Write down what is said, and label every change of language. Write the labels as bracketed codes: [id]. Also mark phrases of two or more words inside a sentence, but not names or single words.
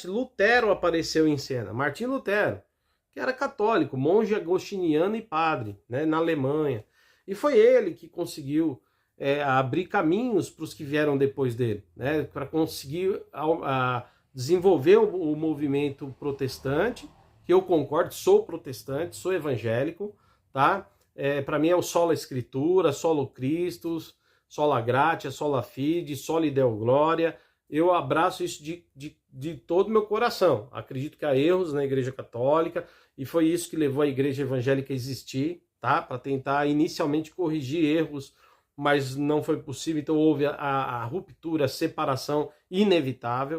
[pt] Lutero apareceu em cena, Martinho Lutero, que era católico, monge agostiniano e padre, né, na Alemanha, e foi ele que conseguiu abrir caminhos para os que vieram depois dele, né, para conseguir desenvolver o movimento protestante, que eu concordo, sou protestante, sou evangélico, tá? Para mim é o [la] sola escritura, solo Christus, sola gratia, sola fide, soli deo gloria. [pt] Eu abraço isso de todo o meu coração. Acredito que há erros na Igreja Católica e foi isso que levou a Igreja Evangélica a existir, tá? Para tentar inicialmente corrigir erros, mas não foi possível, então houve a ruptura, a separação inevitável.